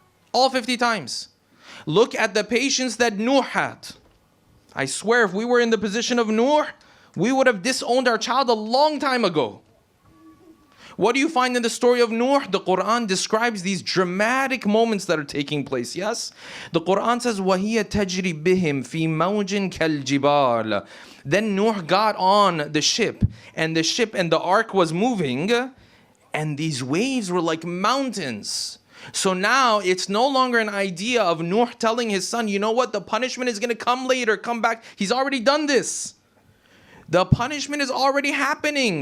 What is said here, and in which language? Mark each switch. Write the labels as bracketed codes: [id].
[en] All 50 times. Look at the patience that Nuh had. I swear, if we were in the position of Nuh, we would have disowned our child a long time ago. What do you find in the story of Nuh? The Quran describes these dramatic moments that are taking place, yes? The Quran says, [ar] وَهِيَ تَجْرِي بِهِمْ فِي مَوْجٍ كَالْجِبَالِ. [en] Then Nuh got on the ship and the ark was moving, and these waves were like mountains. So now it's no longer an idea of Nuh telling his son, you know what, the punishment is going to come later, come back. He's already done this. The punishment is already happening.